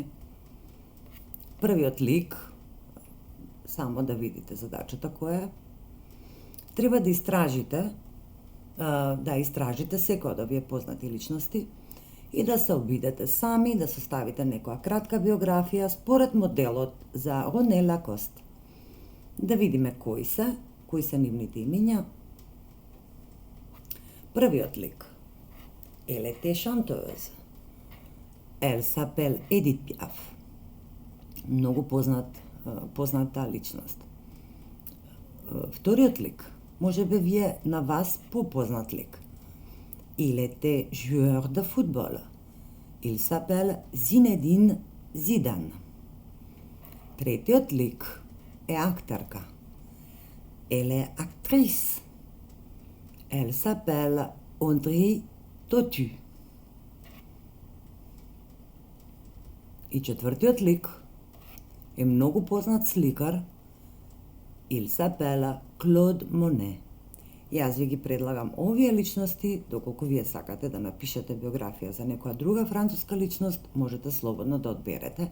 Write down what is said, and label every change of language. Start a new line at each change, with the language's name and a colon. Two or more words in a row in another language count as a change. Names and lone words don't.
Macedonian: Првиот лик, само да видите задачата која е, треба да истражите секој од овие познати личности и да се обидете сами, да составите некоја кратка биографија според моделот за Рене Лакост. Да видиме кои се нивните имиња. Првиот лик.
French: Elle était chanteuse. Elle s'appelle Edith Piaf.
Macedonian: Многу позната личност. Вториот лик. Може би вие на вас попознат лик.
French: Il était joueur de football. Il s'appelle Zinedine Zidane.
Macedonian: Третиот лик е актерка.
French: Elle est actrice. Elle s'appelle Audrey Tautu.
Macedonian: И четвртиот лик е многу познат сликар.
French: Il s'appelle Claude Monet.
Macedonian: Јас ви ги предлагам овие личности, доколку вие сакате да напишете биографија за некоја друга француска личност, можете слободно да одберете.